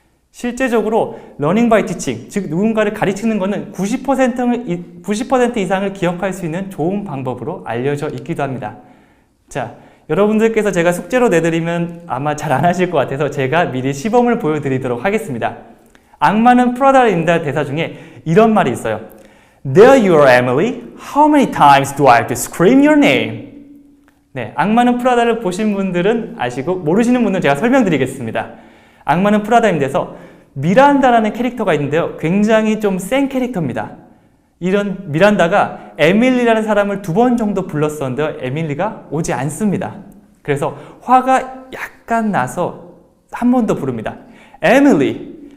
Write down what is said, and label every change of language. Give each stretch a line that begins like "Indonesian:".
Korean: 실제적으로 러닝 바이 티칭, 즉 누군가를 가르치는 것은 90% 이상을 기억할 수 있는 좋은 방법으로 알려져 있기도 합니다. 자, 여러분들께서 제가 숙제로 내드리면 아마 잘 안 하실 것 같아서 제가 미리 시범을 보여드리도록 하겠습니다. 악마는 프라다를 입는다 대사 중에 이런 말이 있어요.
English: There you are, Emily. How many times do I have to scream your name?
Korean: 네, 악마는 프라다를 보신 분들은 아시고 모르시는 분들은 제가 설명드리겠습니다. 악마는 프라다인데서 미란다라는 캐릭터가 있는데요. 굉장히 좀 센 캐릭터입니다. 이런 미란다가 에밀리라는 사람을 2번 정도 불렀었는데요. 에밀리가 오지 않습니다. 그래서 화가 약간 나서 한 번 더 부릅니다. 에밀리!